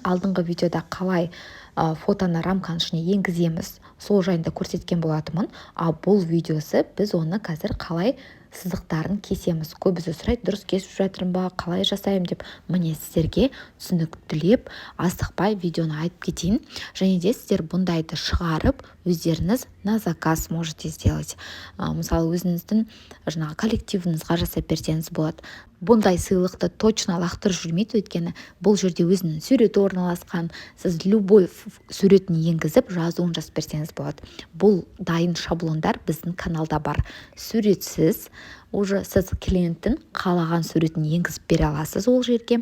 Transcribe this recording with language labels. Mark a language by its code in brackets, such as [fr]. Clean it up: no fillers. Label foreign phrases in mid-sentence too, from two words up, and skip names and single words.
[kk] Алдыңғы видеода қалай фотоны рамканың ішіне енгіземіз, сол жайында көрсеткен болатынмын. Бұл видеосы біз оны қазір қалай сызықтарын кесеміз. Көбісі сұрайды, дұрыс кесіп жатырмын ба, қалай жасаймын деп. Міне сіздерге түсініктілеп, асықпай видеоны айтып кетейін. Және де сіздер бұндайды шығарып, өздеріңіз [ru] на заказ можете сделать. [kk] Мысалы, өзіңіздің коллективіңізге жасап берсеңіз болады. Бұндай сыйлықты точно лақтырып жүрмейді, өйткені бұл жерде өзінің суреті орналасқан. Сіз любой суретін енгізіп, жазуын жазып берсеңіз болады. Бұл дайын шаблондар біздің каналда бар. Суретсіз, уже сіз клиенттің қалаған суретін енгізіп бере аласыз ол жерге.